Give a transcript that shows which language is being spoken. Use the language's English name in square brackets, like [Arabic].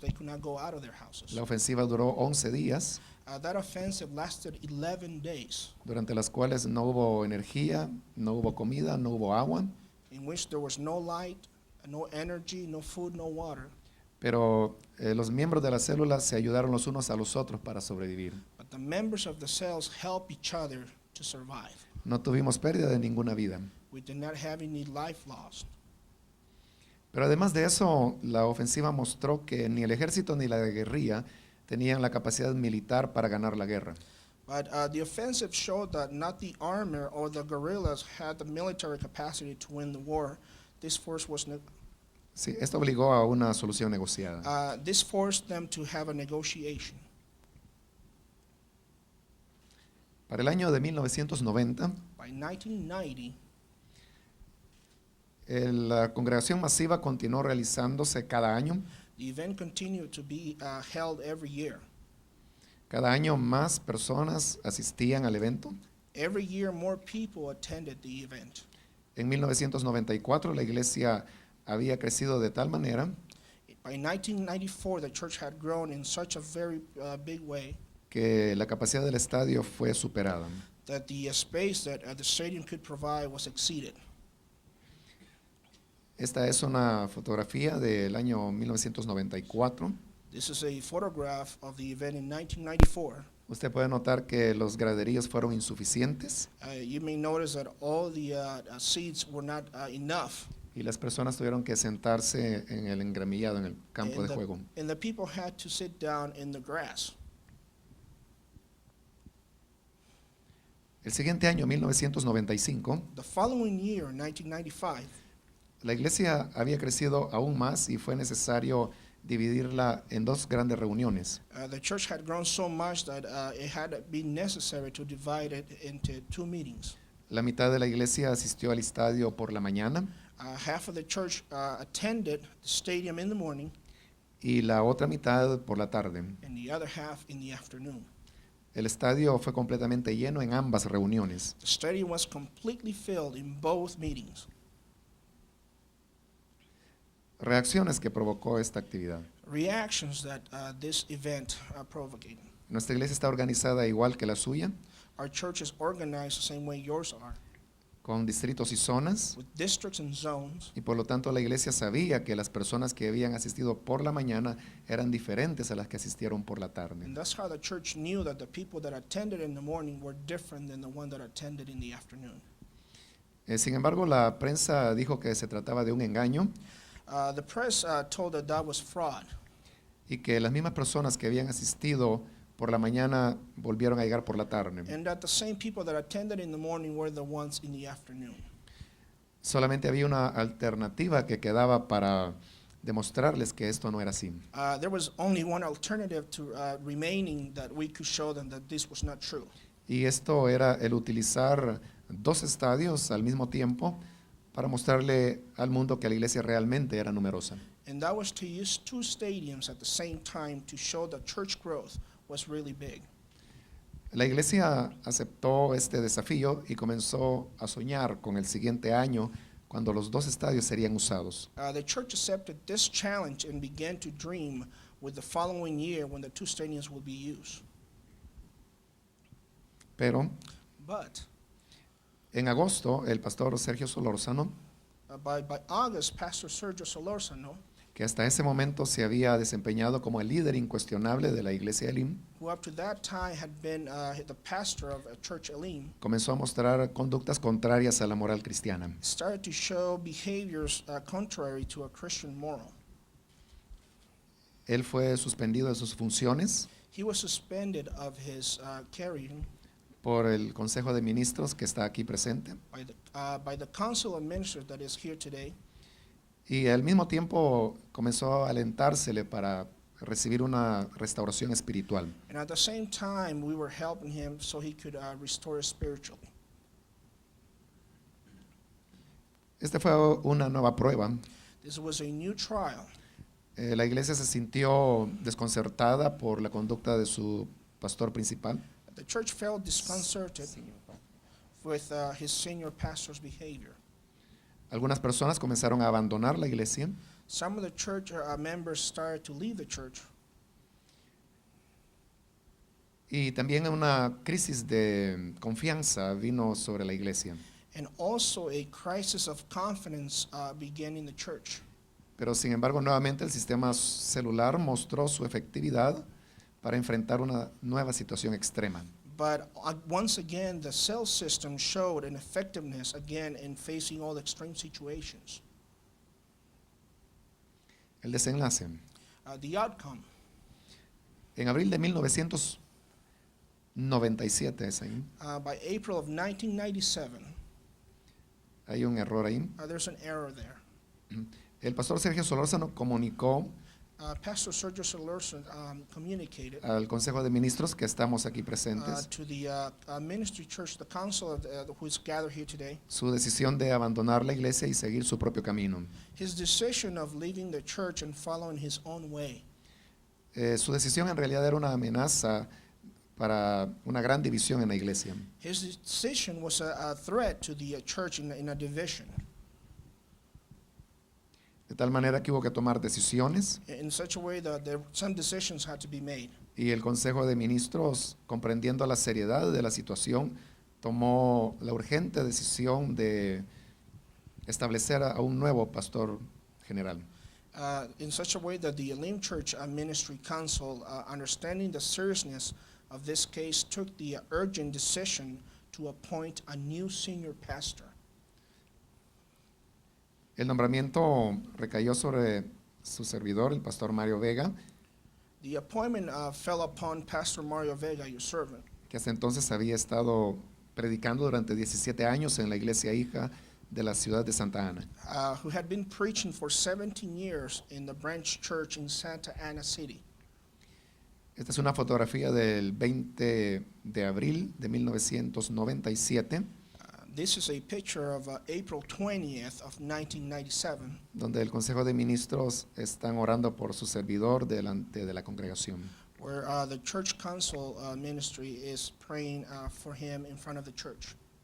[English] They could not go out of their houses. [Spanish] La ofensiva duró 11 días, [English] That offensive lasted 11 days, [Spanish] durante las cuales no hubo energía, no hubo comida, no hubo agua, [English] in which there was no light, no energy, no food, no water. [Spanish] pero los miembros de las células se ayudaron los unos a los otros para sobrevivir. [English] But the members of the cells helped each other to survive. [Spanish] No tuvimos pérdida de ninguna vida. [English] We did not have any life lost. [Spanish] Pero además de eso, la ofensiva mostró que ni el ejército ni la guerrilla tenían la capacidad militar para ganar la guerra. [English] But the offensive showed that not the army or the guerrillas had the military capacity to win the war. This force was [Spanish] Sí, esto obligó a una solución negociada. [English] this forced them to have a negotiation. [Spanish] Para el año de 1990, [English] By 1990, [Spanish] la congregación masiva continuó realizándose cada año. [English] the event continued to be held every year. [Spanish] Cada año más personas asistían al evento. [English] Every year, more people attended the event. [Spanish] En 1994 la iglesia había crecido de tal manera [English] By 1994, the church had grown in such a very big way [Spanish] que la capacidad del estadio fue superada. [English] that the space that the stadium could provide was exceeded. [Spanish] Esta es una fotografía del año 1994. [English] This is a photograph of the event in 1994. [Spanish] Usted puede notar que los graderíos fueron insuficientes [English] You may notice that all the seats were not enough, [Spanish] y las personas tuvieron que sentarse en el engramillado, en el campo de juego. [English] and the people had to sit down in the grass. [Spanish] El siguiente año, 1995, [English] The following year, 1995, [Spanish] la iglesia había crecido aún más y fue necesario dividirla en dos grandes reuniones. [English] the church had grown so much that it had been necessary to divide it into two meetings. [Spanish] La mitad de la iglesia asistió al estadio por la mañana [English] Half of the church attended the stadium in the morning, [Spanish] y la otra mitad por la tarde. [English] and the other half in the afternoon. [Spanish] El estadio fue completamente lleno en ambas reuniones. [English] The stadium was completely filled in both meetings. [Spanish] Reacciones que provocó esta actividad. [English] Reactions that this event provoked. [Spanish] Nuestra iglesia está organizada igual que la suya, [English] Our church is organized the same way yours are, [Spanish] con distritos y zonas, [English] with districts and zones, [Spanish] y por lo tanto la iglesia sabía que las personas que habían asistido por la mañana eran diferentes a las que asistieron por la tarde. [English] and that's how the church knew that the people that attended in the morning were different than the one that attended in the afternoon. [Spanish] Sin embargo, la prensa dijo que se trataba de un engaño [English] The press told that was fraud, [Spanish] y que las mismas personas que habían asistido por la mañana volvieron a llegar por la tarde. [English] and that the same people that attended in the morning were the ones in the afternoon. [Spanish] Solamente había una alternativa que quedaba para demostrarles que esto no era así. [English] There was only one alternative to remaining that we could show them that this was not true. [Spanish] Y esto era el utilizar dos estadios al mismo tiempo para mostrarle al mundo que la iglesia realmente era numerosa. [English] And that was to use two stadiums at the same time to show that church growth was really big. [Spanish] La iglesia aceptó este desafío y comenzó a soñar con el siguiente año cuando los dos estadios serían usados. [English] The church accepted this challenge and began to dream with the following year when the two stadiums will be used. [Spanish] Pero [English] But [Spanish] en agosto, el pastor Sergio Solórzano, [English] by August, Pastor Sergio Solorzano, [Spanish] que hasta ese momento se había desempeñado como el líder incuestionable de la iglesia Elim, [English] who up to that time had been the pastor of Church Elim, [Spanish] comenzó a mostrar conductas contrarias a la moral cristiana. [English] started to show behaviors contrary to a Christian moral. [Spanish] Él fue suspendido de sus funciones [English] He was suspended of his carrying [Spanish] por el Consejo de Ministros que está aquí presente [English] by the Council of Ministers that is here today, [Spanish] y al mismo tiempo comenzó a alentársele para recibir una restauración espiritual. [English] and at the same time we were helping him so he could restore spiritually. [Spanish] Esta fue una nueva prueba. [English] This was a new trial. [Spanish] La iglesia se sintió desconcertada por la conducta de su pastor principal. [English] The church felt disconcerted with his senior pastor's behavior. [Spanish] Algunas personas comenzaron a abandonar la iglesia [English] Some of the church members started to leave the church, [Spanish] y también una crisis de confianza vino sobre la iglesia. [English] and also a crisis of confidence began in the church. [Spanish] Pero sin embargo, nuevamente el sistema celular mostró su efectividad para enfrentar una nueva situación extrema. [English] But once again, the cell system showed an effectiveness again in facing all extreme situations. [Spanish] El desenlace. [English] The outcome, [Spanish] En abril de 1997, es ahí. [English] by April of 1997, [Spanish] Hay un error ahí. [English] there's an error there. [Spanish] El pastor Sergio Solórzano comunicó [English] Pastor Sergio Solerson communicated [Spanish] al Consejo de Ministros que estamos aquí presentes [English] to the ministry church, the council who is gathered here today, [Spanish] su decisión de abandonar la iglesia y seguir su propio camino. [English] his decision of leaving the church and following his own way. [Spanish] Su decisión en realidad era una amenaza para una gran división en la iglesia. [English] His decision was a threat to the church in a division, [Spanish] De tal manera que hubo que tomar decisiones [English] in such a way that some decisions had to be made. [Spanish] y el Consejo de Ministros, comprendiendo la seriedad de la situación, tomó la urgente decisión de establecer a un nuevo pastor general. [English] In such a way that the Elim Church Ministry Council, understanding the seriousness of this case, took the urgent decision to appoint a new senior pastor. [Spanish] El nombramiento recayó sobre su servidor, el pastor Mario Vega, [English] The appointment fell upon Pastor Mario Vega, your servant, [Spanish] que hasta entonces había estado predicando durante 17 años en la iglesia hija de la ciudad de Santa Ana. [English] who had been preaching for 17 years in the branch church in Santa Ana City. [Spanish] Esta es una fotografía del 20 de abril de 1997, [English] This is a picture of April 20th of 1997, [Spanish] donde el Consejo de Ministros están orando por su servidor delante de la congregación. [English] where the church council ministry is praying for him in front of the church.